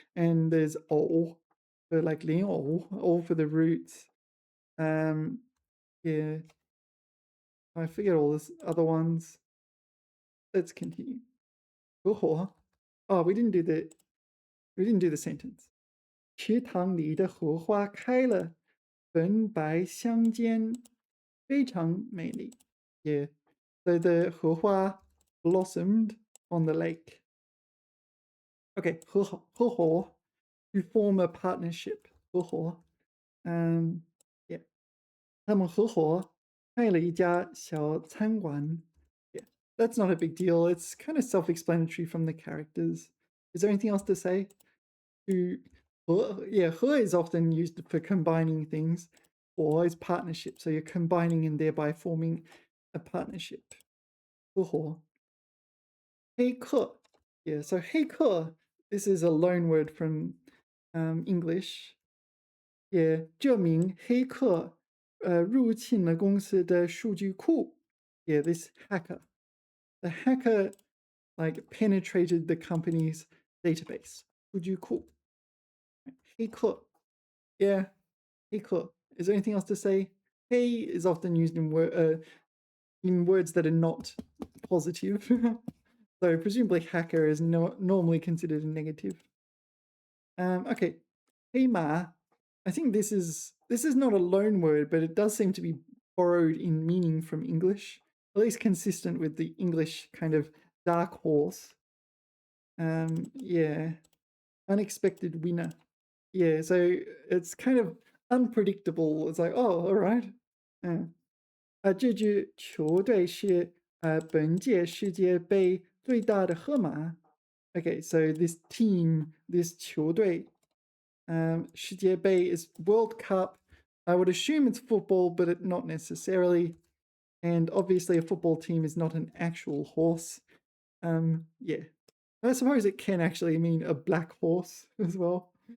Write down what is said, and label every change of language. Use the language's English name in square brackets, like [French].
[English] And there's 藕, so like 莲藕, 藕 for the roots. Yeah. I forget all these other ones. Let's continue. 合伙. Oh, we didn't do the sentence. [Chinese] 池塘里的荷花开了，粉白相间，非常美丽. [English] Yeah. So the 荷花 blossomed on the lake. Okay, 合伙 to form a partnership. [Chinese] 合伙.Yeah. 他们合伙开了一家小餐馆. [English] Yeah, that's not a big deal. It's kind of self-explanatory from the characters. Is there anything else to say? To, yeah, 和 is often used for combining things, or is partnership. So you're combining and thereby forming a partnership. [Chinese] 合伙.黑客. [English] Yeah, so 黑客, this is a loan word from English. [Chinese] Yeah, 这名黑客入侵了公司的数据库. [English] Yeah, this hacker. The hacker like penetrated the company's database. [Chinese] 数据库.黑客.Yeah, 黑客. [English] Is there anything else to say? Hey is often used in words that are not positive. So presumably hacker is normally considered a negative. Okay, 黑马.I think this is not a loan word, but it does seem to be borrowed in meaning from English, at least consistent with the English kind of dark horse. Yeah, unexpected winner. Yeah, so it's kind of unpredictable. It's like, oh, all right. [Chinese] 这支球队是本届世界杯最大的河马. [English] Okay, so this team, this 球队, 世界杯 is World Cup. I would assume it's football, but not necessarily. And obviously, a football team is not an actual horse. Yeah, I suppose it can actually mean a black horse as well.